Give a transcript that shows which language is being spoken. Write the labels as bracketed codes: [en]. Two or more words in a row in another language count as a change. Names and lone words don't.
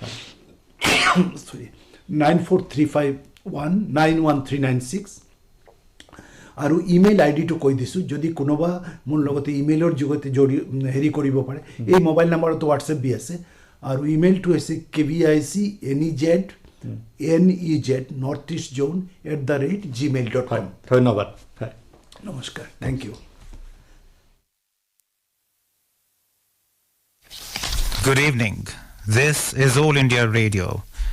[as] 9435191396 আৰু ইমেইল আইডিটো কৈ দিছোঁ যদি কোনোবা মোৰ লগতে ইমেইলৰ যোগতে হেৰি কৰিব পাৰে এই মোবাইল নাম্বাৰতো হোৱাটছএপ বি আছে আৰু ইমেইলটো হৈছে kvicnez@northeastzone@gmail.com ধন্যবাদ হয় নমস্কাৰ [en] thank you Good evening. This is All India Radio,